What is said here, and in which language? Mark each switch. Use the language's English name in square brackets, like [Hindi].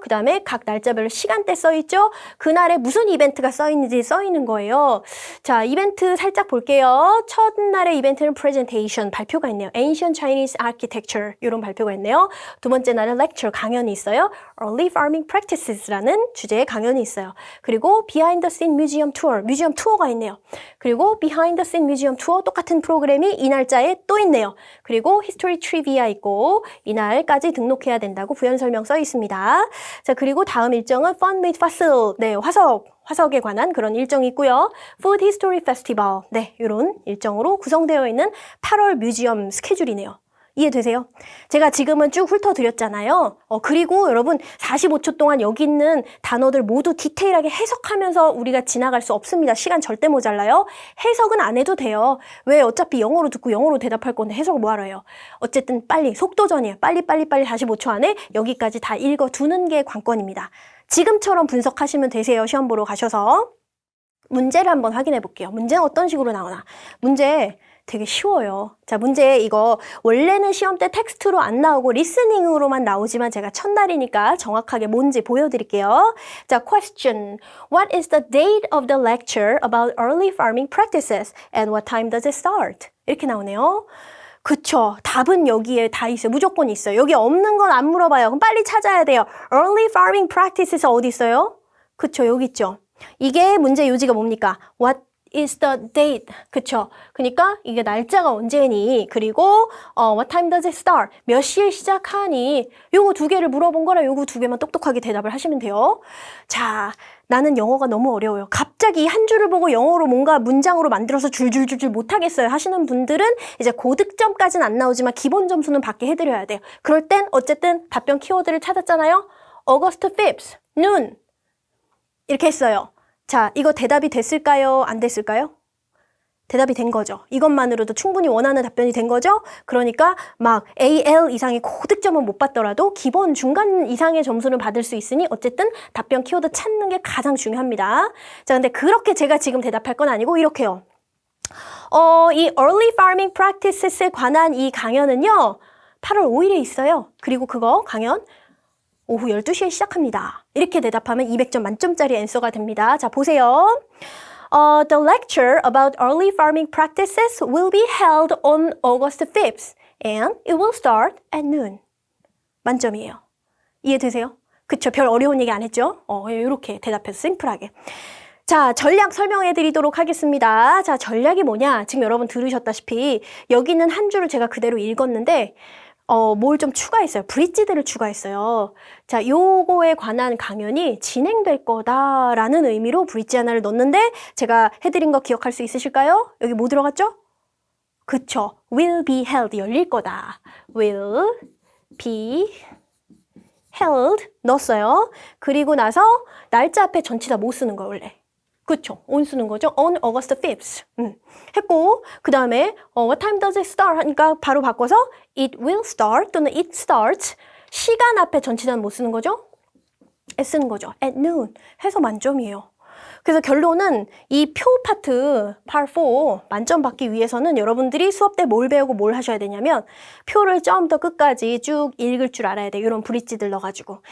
[Korean] 그 다음에 각 날짜별로 시간대 써있죠. 그날에 무슨 이벤트가 써있는지 써있는 거예요. 자, 이벤트 살짝 볼게요. 첫날의 이벤트는 presentation, 발표가 있네요. Ancient Chinese Architecture, 이런 발표가 있네요. 두 번째 날은 lecture, 강연이 있어요. Early Farming Practices라는 주제의 강연이 있어요. 그리고 Behind the Scene Museum Tour, 뮤지엄 투어가 있네요. 그리고 Behind the Scene Museum Tour, 똑같은 프로그램이 이 날짜에 또 있네요. 그리고 History Trivia 있고 이날까지 등록해야 된다고 부연 설명 써 있습니다. 자, 그리고 다음 일정은 Fun Made Fossil, 네, 화석에 관한 그런 일정이 있고요. Food History Festival, 네, 이런 일정으로 구성되어 있는 8월 뮤지엄 스케줄이네요. 이해되세요? 제가 지금은 쭉 훑어드렸잖아요. 그리고 여러분 45초 동안 여기 있는 단어들 모두 디테일하게 해석하면서 우리가 지나갈 수 없습니다. 시간 절대 모자라요. 해석은 안 해도 돼요. 왜? 어차피 영어로 듣고 영어로 대답할 건데 해석을 뭐하러 해요? 어쨌든 빨리, 속도전이에요. 빨리 45초 안에 여기까지 다 읽어두는 게 관건입니다. 지금처럼 분석하시면 되세요. 시험 보러 가셔서. 문제를 한번 확인해 볼게요. 문제는 어떤 식으로 나오나? 문제 되게 쉬워요. 자, 문제 이거 원래는 시험 때 텍스트로 안 나오고 리스닝으로만 나오지만 제가 첫날이니까 정확하게 뭔지 보여드릴게요. 자, question. [English] What is the date of the lecture about early farming practices and what time does it start? [Korean] 이렇게 나오네요. 그쵸. 답은 여기에 다 있어요. 무조건 있어요. 여기 없는 건 안 물어봐요. 그럼 빨리 찾아야 돼요. Early farming practices 어디 있어요? 그쵸. 여기 있죠. 이게 문제 요지가 뭡니까? [English] What is the date? [Korean] 그쵸? 그러니까 이게 날짜가 언제니? 그리고 [English] what time does it start? [Korean] 몇 시에 시작하니? 요거 두 개를 물어본 거라 요거 두 개만 똑똑하게 대답을 하시면 돼요. 자, 나는 영어가 너무 어려워요. 갑자기 한 줄을 보고 영어로 뭔가 문장으로 만들어서 줄줄줄줄 못하겠어요 하시는 분들은 이제 고득점까지는 안 나오지만 기본 점수는 받게 해드려야 돼요. 그럴 땐 어쨌든 답변 키워드를 찾았잖아요. [English] August 5th, noon. [Korean] 이렇게 했어요. 자, 이거 대답이 됐을까요? 안 됐을까요? 대답이 된 거죠. 이것만으로도 충분히 원하는 답변이 된 거죠. 그러니까 막 AL 이상의 고득점은 못 받더라도 기본 중간 이상의 점수는 받을 수 있으니 어쨌든 답변 키워드 찾는 게 가장 중요합니다. 자, 근데 그렇게 제가 지금 대답할 건 아니고 이렇게요. 이 Early Farming Practices에 관한 이 강연은요. 8월 5일에 있어요. 그리고 그거 강연 오후 12시에 시작합니다. 이렇게 대답하면 200점 만점짜리 앤서가 됩니다. 자, 보세요. [English] The lecture about early farming practices will be held on August 5th and it will start at noon. [Korean] 만점이에요. 이해되세요? 그쵸? 별 어려운 얘기 안 했죠? 이렇게 대답해서 심플하게. 자, 전략 설명해 드리도록 하겠습니다. 자, 전략이 뭐냐? 지금 여러분 들으셨다시피 여기는 한 줄을 제가 그대로 읽었는데 뭘 좀 추가했어요. 브릿지들을 추가했어요. 자, 요거에 관한 강연이 진행될 거다라는 의미로 브릿지 하나를 넣었는데 제가 해드린 거 기억할 수 있으실까요? 여기 뭐 들어갔죠? 그쵸. [English] will be held, [Korean] 열릴 거다. [English] will be held [Korean] 넣었어요. 그리고 나서 날짜 앞에 전치 다 못 쓰는 거예요, 원래. 그쵸. [English] on [Korean] 쓰는 거죠. [English] on August 5th. [Korean] 했고 그 다음에 [English] what time does it start? [Korean] 하니까 바로 바꿔서 [English] it will start [Korean] 또는 [English] it starts. [Korean] 시간 앞에 전치사는 못 쓰는 거죠. at 쓰는 거죠. [English] at noon. [Korean] 해서 만점이에요. 그래서 결론은 이 표 파트, part 4 만점 받기 위해서는 여러분들이 수업 때 뭘 배우고 뭘 하셔야 되냐면 표를 처음부터 끝까지 쭉 읽을 줄 알아야 돼요. 이런 브릿지들 넣어가지고.